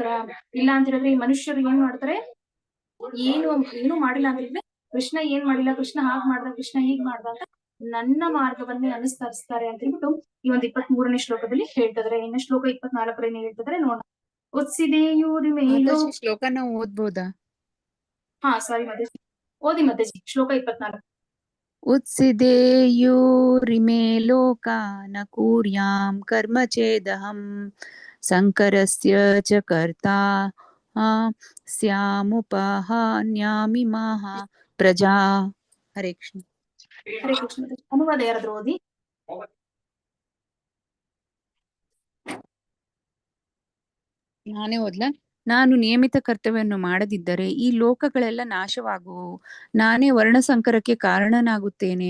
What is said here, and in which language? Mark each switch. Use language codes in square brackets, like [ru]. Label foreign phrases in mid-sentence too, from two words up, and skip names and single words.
[kn] ಇಲ್ಲ ಅಂತ ಹೇಳಿದ್ರೆ ಈ ಮನುಷ್ಯರು ಏನ್ ಮಾಡ್ತಾರೆ, ಏನು ಮಾಡಿಲ್ಲ ಅಂತ ಹೇಳಿದ್ರೆ, ಕೃಷ್ಣ ಏನ್ ಮಾಡಿಲ್ಲ, ಕೃಷ್ಣ ಹಾಗ್ ಮಾಡ್ದ, ಕೃಷ್ಣ ಹೀಗ್ ಮಾಡ್ದ ಅಂತ ನನ್ನ ಮಾರ್ಗವನ್ನೇ ಅನುಸರಿಸ್ತಾರೆ ಅಂತ ಹೇಳ್ಬಿಟ್ಟು ಈ ಒಂದು 23ನೇ ಶ್ಲೋಕದಲ್ಲಿ ಹೇಳ್ತಿದ್ರೆ. ಇನ್ನು ಶ್ಲೋಕ 24 ಹೇಳ್ತಿದ್ರೆ ನೋಡೋಣ. [sa] ಉತ್ಸಿದೇಯೂರಿ ಮೇಲೋ [kn] ಶ್ಲೋಕ ನಾವು ಓದ್ಬೋದಾ? ಹಾ ಸಾರಿ ಮಾತಾಜಿ, ಓದಿ ಮಾತಾಜಿ. ಶ್ಲೋಕ 24. [sa] उत्सिदेयुरिमे लोका न कुर्यां कर्म चेदहं शङ्करस्य च कर्ता स्यामुपहन्यामिमाः प्रजा. हरे कृष्ण. ಹರೇ ಕೃಷ್ಣ. [kn] ಅನುವಾದ ಯಾರಾದ್ರೂ ಓದಿ. ನಾನೇ ಓದ್ಲಾ? ನಾನು ನಿಯಮಿತ ಕರ್ತವ್ಯವನ್ನು ಮಾಡದಿದ್ದರೆ ಈ ಲೋಕಗಳೆಲ್ಲ ನಾಶವಾಗುವು. ನಾನೇ ವರ್ಣಸಂಕರಕ್ಕೆ ಕಾರಣನಾಗುತ್ತೇನೆ.